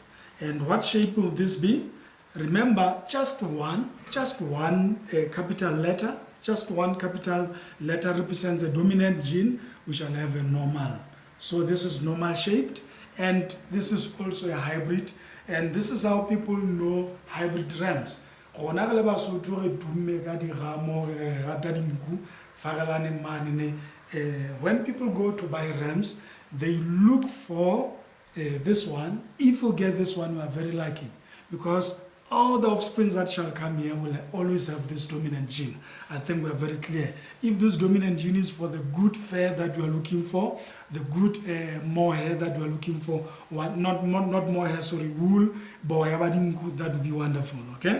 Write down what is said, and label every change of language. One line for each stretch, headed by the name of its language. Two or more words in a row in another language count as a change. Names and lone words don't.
English: And what shape will this be? Remember, just one capital letter, just one capital letter represents a dominant gene. We shall have a normal. So this is normal shaped, and this is also a hybrid. And this is how people know hybrid rams.
Southern Sotho: gona ge le Basotho re tumme ka digamo re rata dinku farelane mane
English: when people go to buy rams they look for this one. If you get this one, you are very lucky because all the offspring that shall come here will always have this dominant gene. I think we are very clear. If this dominant gene is for the good fur that you are looking for, the good more hair that you are looking for, not more hair, sorry, wool, but that would be wonderful, okay?